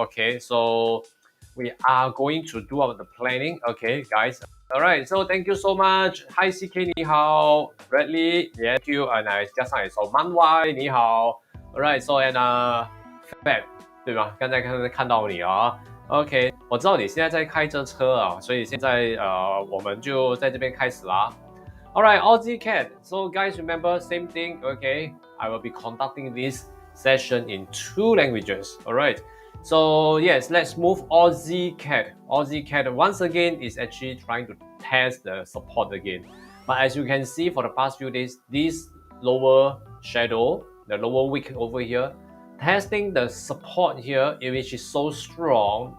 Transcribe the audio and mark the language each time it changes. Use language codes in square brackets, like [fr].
[en] Okay, so we are going to do the planning. Okay, guys. All right. So thank you so much. Hi CK 你好 Bradley. Yeah, thank you. And [zh] 加上也说 [en] Man Y 你好 All right. So and Fab 对吧？ [zh] 刚才看到你啊。 OK， 我知道你现在在开着车啊，所以现在我们就在这边开始啦。 [en] Alright, USDCAD. So guys, remember same thing. Okay, I will be conducting this session in 2 languages. Alright. So yes, let's move USDCAD. USDCAD once again is actually trying to test the support again. But as you can see for the past few days, this lower shadow, the lower wick over here, testing the support here, which is so strong.